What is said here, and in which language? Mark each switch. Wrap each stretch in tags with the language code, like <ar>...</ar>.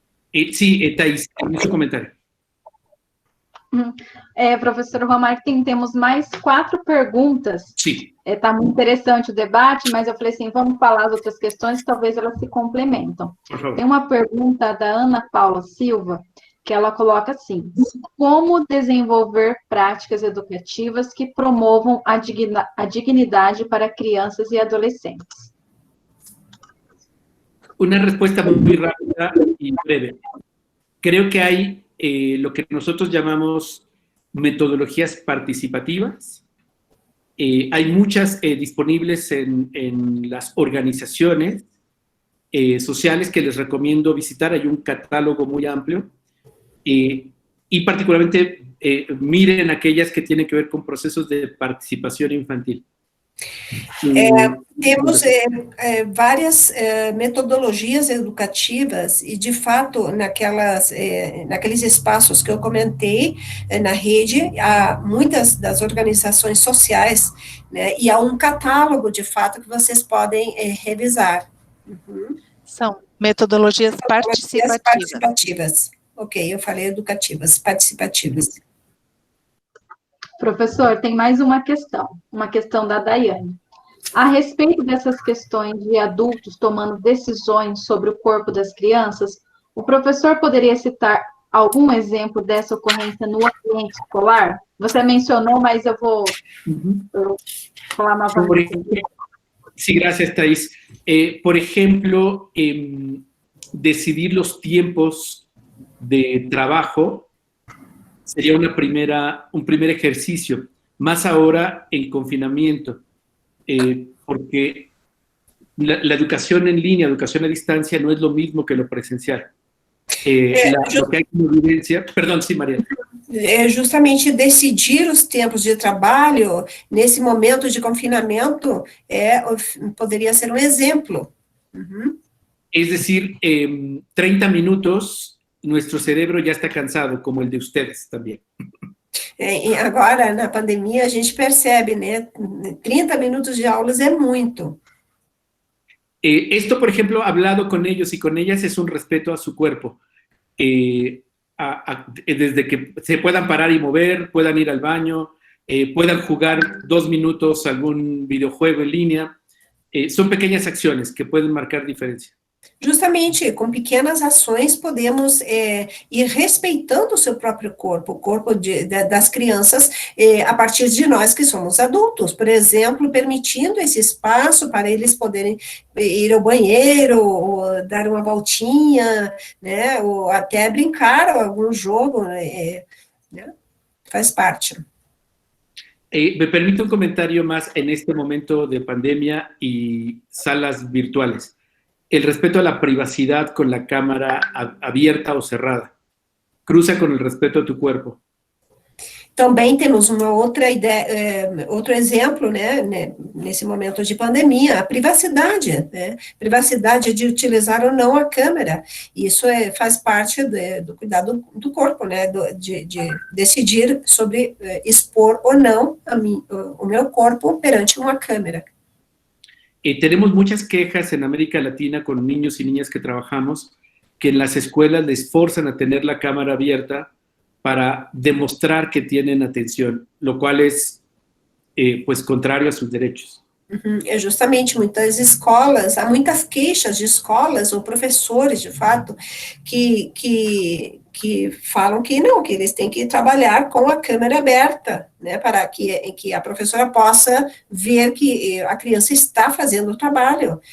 <es>Sí, Thais, en su comentario.</es> <pt>Professor Romartim, temos mais 4 perguntas. Sim. Está muito interessante o debate, mas eu falei assim, vamos falar as outras questões, talvez elas se complementam. Tem uma pergunta da Ana Paula Silva, que ela coloca assim: como desenvolver práticas educativas que promovam a dignidade para crianças e adolescentes?</pt> <es>Una respuesta muy rápida y breve. Creo que hay lo que nosotros llamamos metodologías participativas. Hay muchas disponibles en las organizaciones sociales que les recomiendo visitar. Hay un catálogo muy amplio. Y particularmente miren aquellas que tienen que ver con procesos de participación infantil.</es> <pt>Temos várias metodologias educativas e, de fato, naqueles espaços que eu comentei na rede, há muitas das organizações sociais, né, e há um catálogo, de fato, que vocês podem revisar. São metodologias participativas. Ok, eu falei educativas, participativas. Professor, tem mais uma questão da Daiane. A respeito dessas questões de adultos tomando decisões sobre o corpo das crianças, o professor poderia citar algum exemplo dessa ocorrência no ambiente escolar? Você mencionou, mas eu vou falar novamente.</pt> <es>Sí, gracias, Thais. Por ejemplo, decidir los tiempos de trabajo sería un primer ejercicio, más ahora en confinamiento, porque la educación en línea, educación a distancia, no es lo mismo que lo presencial. Lo que hay como evidencia... Perdón, sí, María.</es> <pt>É justamente decidir os tempos de trabalho nesse momento de confinamento poderia ser um exemplo. Uhum.</pt> <es>Es decir, 30 minutos, nuestro cerebro ya está cansado, como el de ustedes también.</es> <pt>E agora, na pandemia, a gente percebe, né? 30 minutos de aulas é muito.</pt> <es>Esto, por ejemplo, hablado con ellos y con ellas, es un respeto a su cuerpo. Desde que se puedan parar y mover, puedan ir al baño, puedan jugar 2 minutos algún videojuego en línea. Son pequeñas acciones que pueden marcar diferencia.</es> <pt>Justamente, com pequenas ações, podemos ir respeitando o seu próprio corpo, o corpo das crianças, a partir de nós que somos adultos. Por exemplo, permitindo esse espaço para eles poderem ir ao banheiro, ou dar uma voltinha, né, ou até brincar algum jogo, né, faz parte.</pt> <es>Me permite un comentario más en este momento de pandemia y salas virtuales. El respeto a la privacidad con la cámara abierta o cerrada. Cruza con el respeto a tu cuerpo.</es> <pt>Também temos uma outra ideia, outro exemplo, né, nesse momento de pandemia, a privacidade, né, privacidade de utilizar ou não a câmera. Isso faz parte do cuidado do corpo, né, de decidir sobre expor ou não o meu corpo perante uma câmera.</pt> <es>Tenemos muchas quejas en América Latina con niños y niñas que trabajamos, que en las escuelas les forzan a tener la cámara abierta para demostrar que tienen atención, lo cual es, pues, contrario a sus derechos.</es> <pt>É justamente muitas escolas, há muitas queixas de escolas ou professores, de fato, que falam que não, que eles têm que trabalhar com a câmera aberta, né, para que a professora possa ver que a criança está fazendo o trabalho.</pt>